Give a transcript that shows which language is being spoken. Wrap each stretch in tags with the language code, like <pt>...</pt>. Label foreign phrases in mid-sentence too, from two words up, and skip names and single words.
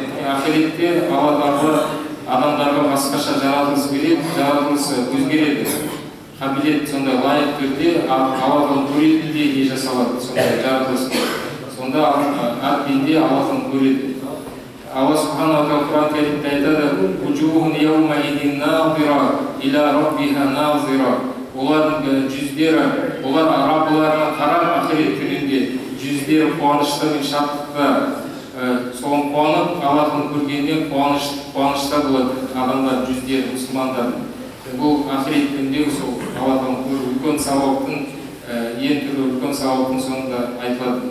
<kk>Ақиретте Алла Тағала адамдарға басқаша жаратылыс береді, жаратылысы өзгереді. Қабілет сондай лайық түрде Алла Тағаланы көретіндей жасалады, сондай жаратылыс. Сонда әр пенде Алла Тағаланы көреді. Алла</kk> <ar>سبحانه وتعالى</ar> <kk>Құран кәрімде айтады:</kk> <ar>«وجوه يومئذ ناضرة إلى ربها ناظرة».</ar> <kk>Олардың жүздері, олар Раббыларына қарап ақирет күнінде жүздері қуанышта мен шаттықта, соған қуанып, Аллахын көргеннен қуанышта болады адамдар жүздері, мұсылмандар. Бұл ақирет күнінде сол Аллахын көру үлкен сауаптың, ең түрі үлкен сауаптың соңында айтылады.</kk>